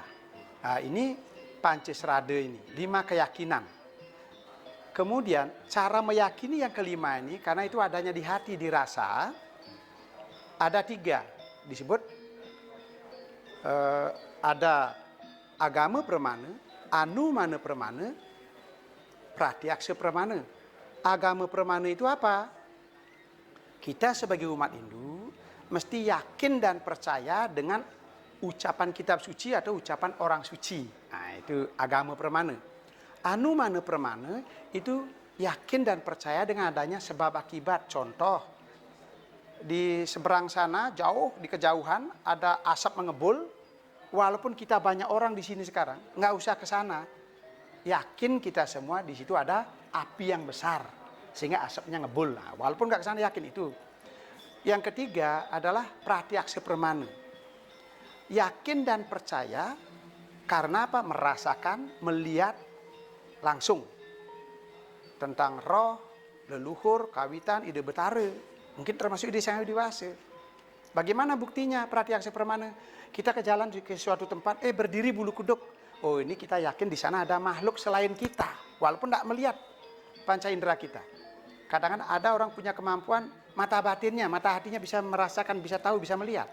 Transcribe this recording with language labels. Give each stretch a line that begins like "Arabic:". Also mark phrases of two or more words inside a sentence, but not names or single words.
Indonesian: Nah, ini Pancesrade ini, 5 keyakinan. Kemudian cara meyakini yang kelima ini, karena itu adanya di hati, dirasa, ada 3. Disebut ada agama pramana, anumana pramana, pratyaksa pramana. Agama pramana itu apa? Kita sebagai umat Hindu mesti yakin dan percaya dengan ucapan kitab suci atau ucapan orang suci. Nah, itu agama pramana. Anumana pramana itu yakin dan percaya dengan adanya sebab akibat. Contoh, di seberang sana jauh, di kejauhan ada asap mengebul. Walaupun kita banyak orang di sini sekarang, nggak usah ke sana. Yakin kita semua di situ ada api yang besar sehingga asapnya ngebul. Nah, walaupun nggak ke sana yakin itu. Yang ketiga adalah pratyaksa pramana. Yakin dan percaya karena apa? Merasakan, melihat langsung tentang roh, leluhur, kawitan, ide betara, mungkin termasuk ide sang dewasa. Bagaimana buktinya pratyaksa pramana? Kita ke jalan ke suatu tempat, berdiri bulu kuduk. Oh, ini kita yakin di sana ada makhluk selain kita, walaupun tidak melihat panca indera kita. Kadang-kadang ada orang punya kemampuan mata batinnya, mata hatinya bisa merasakan, bisa tahu, bisa melihat.